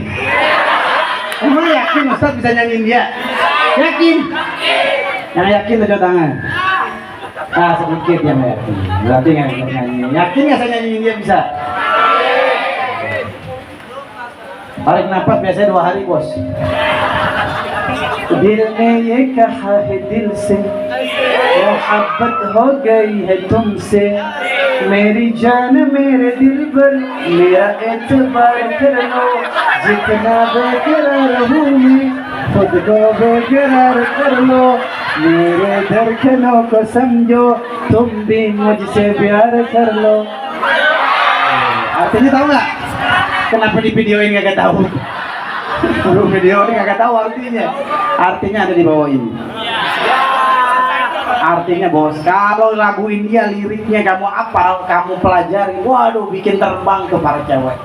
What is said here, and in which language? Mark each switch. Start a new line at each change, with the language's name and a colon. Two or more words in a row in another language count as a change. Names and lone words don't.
Indonesian: Emang yakin Ustadz bisa nyanyi India? Yakin? Yang yakin tunjuk tangan. Sedikit yang yakin. Berarti nggak bisa nyanyi. Yakin nggak saya nyanyi India bisa? Tarik nafas biasanya 2 hari bos.
Hindi: दिल ने ये कहा है दिल से मोहब्बत हो गई है तुमसे मेरी जान मेरे दिल पर मेरा एतबार कर लो जितना बेकरार हूँ मैं खुद को बेकरार कर लो मेरे धड़कनों को समझो तुम भी मुझसे प्यार कर लो.
Indonesian: Artinya tahu nggak? Kenapa di video ini nggak tahu? Video ini nggak tahu artinya. Artinya ada di bawah ini. Artinya bos, kalau lagu India liriknya kamu apal, kamu pelajari, waduh bikin terbang ke para cewek.